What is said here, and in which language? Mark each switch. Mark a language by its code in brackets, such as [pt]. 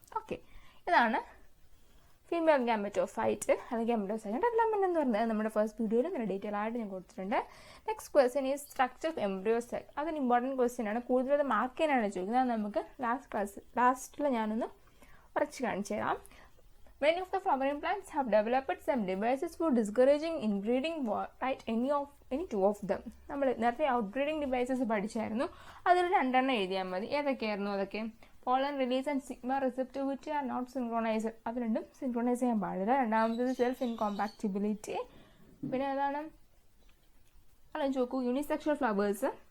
[ml] Okay, ഇതാണ് female gametophyte അല്ലെങ്കിൽ embryo സാക്കിൻ്റെ development എന്ന് പറയുന്നത്. നമ്മുടെ ഫസ്റ്റ് വീഡിയോയിൽ നല്ല ഡീറ്റെയിൽ ആയിട്ട് ഞാൻ കൊടുത്തിട്ടുണ്ട്. നെക്സ്റ്റ് ക്വസ്റ്റ്യൻ ഈ സ്ട്രക്ചർ ഓഫ് എംബ്രിയോ സാക്ക്. അതൊരു ഇമ്പോർട്ടൻറ്റ് ക്വസ്റ്റ്യൻ ആണ്. കൂടുതൽ മാർക്ക് ചെയ്യാനാണ് ചോദിക്കുന്നത്. അത് നമുക്ക് ലാസ്റ്റിൽ ഞാനൊന്ന് ഉറച്ച് കാണിച്ചു തരാം. [en] Many of the flowering plants have developed some devices for discouraging inbreeding. Write any 2 of them. [ml] നമ്മൾ നേരത്തെ ഔട്ട്ബ്രീഡിങ് ഡിവൈസസ് പഠിച്ചായിരുന്നു. അതിൽ 2 എഴുതിയാൽ മതി. ഏതൊക്കെയായിരുന്നു അതൊക്കെ? [en] Pollen release and stigma receptivity are not synchronize. [ml] അത് രണ്ടും സിൻക്രോണൈസ് ചെയ്യാൻ പാടില്ല. രണ്ടാമത്തേത് സെൽഫ് ഇൻകോമ്പാക്റ്റിബിലിറ്റി. പിന്നെ ഏതാണ്? ചോക്കു യൂണിസെക്ഷൽ ഫ്ലവേഴ്സ്.